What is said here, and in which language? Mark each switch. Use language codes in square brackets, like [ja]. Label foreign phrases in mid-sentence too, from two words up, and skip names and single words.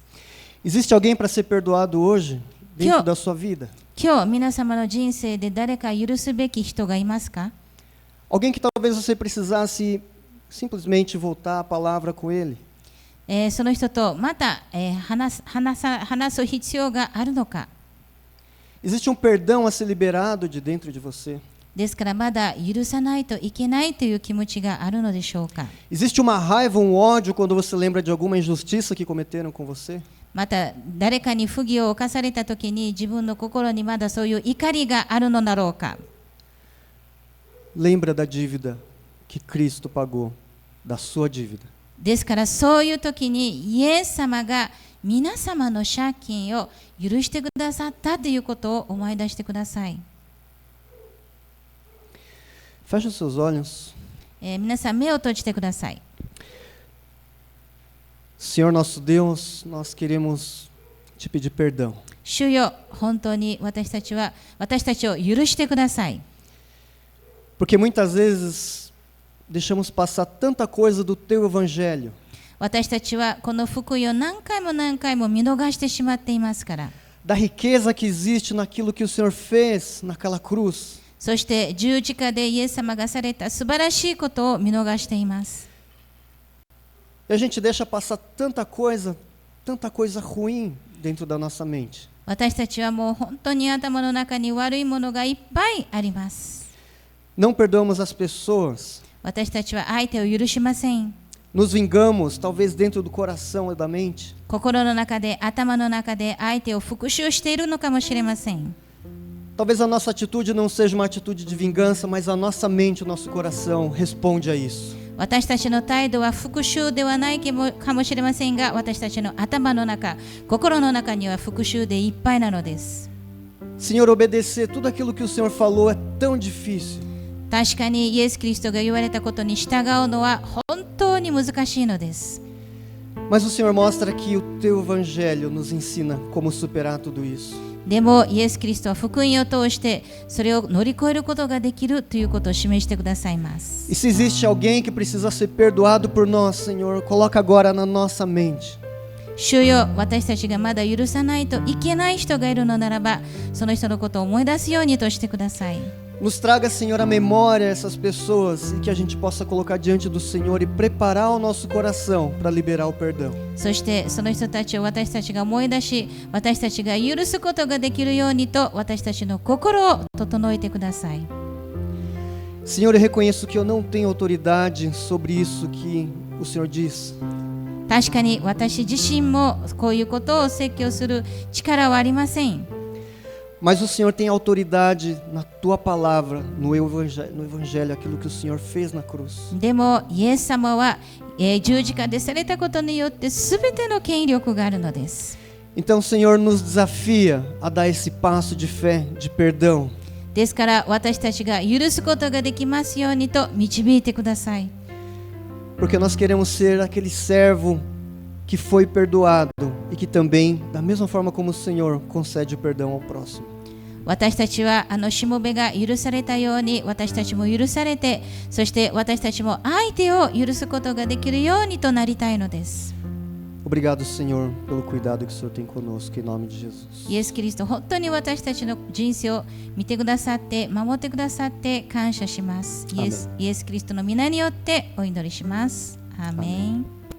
[pt] Existe alguém para ser perdoado hoje dentro da sua vida? [ja] 今日皆様の人生で誰か許すべき人がいますか？ [pt] Alguém que talvez você precisasse simplesmente voltar a palavra com ele? [ja] その人とまた話す必要があるのか？ [pt] Existe perdão a ser liberado de dentro de você? [ja] ですからまだ許さないといけないという気持ちがあるのでしょうか？ [pt] Existe uma raiva, ódio quando você lembra de alguma injustiça que cometeram com você? [ja] また誰かに不義を犯されたときに自分の心にまだそういう怒りがあるのだろうか？ [pt] Lembra da dívida que Cristo pagou, da sua dívida. [ja] ですからそういう時にイエス様が皆様の借金を許してくださったということを思い出してください。 [pt] Feche os seus olhos. [ja] 皆さん目を閉じてください。 [pt] Senhor nosso Deus, nós queremos te pedir perdão. [ja] 主よ、本当に私たちを許してください。 [pt] Porque muitas vezes deixamos passar tanta coisa do teu evangelho. [ja] 私たちはこの福音を何回も見逃してしまっていますから。 [pt] Da riqueza que existe naquilo que o Senhor fez naquela cruz. [ja] そして十字架でイエス様がされた素晴らしいことを見逃しています。 [pt] E a gente deixa passar tanta coisa ruim dentro da nossa mente. [ja] 私たちはもう本当に頭の中に悪いものがいっぱいあります。 [pt] Não perdoamos as pessoas. [ja] 私たちは相手を許しません。 [pt] Nos vingamos, talvez dentro do coração e da mente. [ja] 心の中で、頭の中で相手を復讐しているのかもしれません。 [pt] Talvez a nossa atitude não seja uma atitude de vingança, mas a nossa mente, o nosso coração responde a isso. [ja] 私たちの態度は復讐ではないかもしれませんが、私たちの頭の中、心の中には復讐でいっぱいなのです。 [pt] Senhor, obedecer tudo aquilo que o Senhor falou é tão difícil. [ja] 確かにイエス・キリストが言われたことに従うのは本当に難しいのです。 [pt] Mas o Senhor mostra que o teu evangelho nos ensina como superar tudo isso. [ja] でもイエス・キリストは福音を通してそれを乗り越えることができるということを示してくださいます。 [pt] E se existe alguém que precisa ser perdoado por nós, Senhor, coloca agora na nossa mente. [ja] 主よ、私たちがまだ許さないといけない人がいるのならば、その人のことを思い出すようにとしてください。 [pt] Nos traga, Senhor, a memória essas pessoas e que a gente possa colocar diante do Senhor e preparar o nosso coração para liberar o perdão. [ja] そしてその人たちを私たちが思い出し、私たちが許すことができるようにと私たちの心を整えてください。 [pt] Senhor, eu reconheço que eu não tenho autoridade sobre isso que o Senhor diz. [ja] 確かに私自身もこういうことを説教する力はありません。 [pt] Mas o Senhor tem autoridade na tua palavra, no evangelho, aquilo que o Senhor fez na cruz. [ja] でもイエス様は、十字架でされたことによって全ての権力があるのです。 [pt] Então, Senhor, nos desafia a dar esse passo de fé, de perdão. [ja] ですから私たちが許すことができますようにと導いてください。 [pt] Porque nós queremos ser aquele servo que foi perdoado e que também, da mesma forma como o Senhor, concede o perdão ao próximo. [ja] 私たちはしもべが許されたように私たちも許されて、そして私たちも相手を許すことができるようにとなりたいのです。 [pt] Obrigado, Senhor, pelo cuidado que o Senhor tem conosco, em nome de Jesus. [ja] イエス・キリスト、本当に私たちの人生を見てくださって守ってくださって感謝します。イエス・キリストの皆によってお祈りします。アーメン。